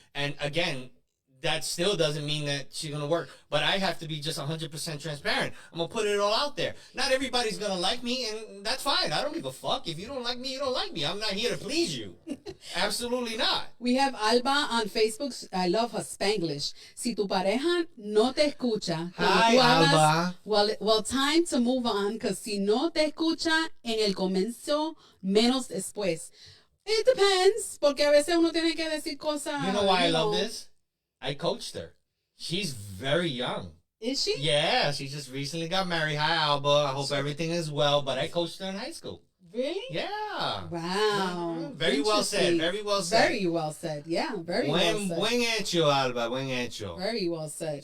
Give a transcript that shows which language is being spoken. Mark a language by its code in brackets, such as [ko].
[en] And again, that still doesn't mean that she's going to work. But I have to be just 100% transparent. I'm going to put it all out there. Not everybody's going to like me, and that's fine. I don't give a fuck. If you don't like me, you don't like me. I'm not here to please you. Absolutely not. We have Alba on Facebook. I love her Spanglish. [es] Si tu pareja no te escucha. [en] Hi, Alba. Well, time to move on, because [es] si no te escucha en el comienzo, menos después. [en] It depends, [es] porque a veces uno tiene que decir cosas. [en] You know why I love this? I coached her. She's very young. Is she? Yeah, she just recently got married. Hi, Alba. I hope everything is well. But I coached her in high school. Really? Yeah. Wow. Very well said. Very well said. Very well said. Yeah, very well said. [es] Buen hecho, Alba. Buen hecho. [en] Very well said.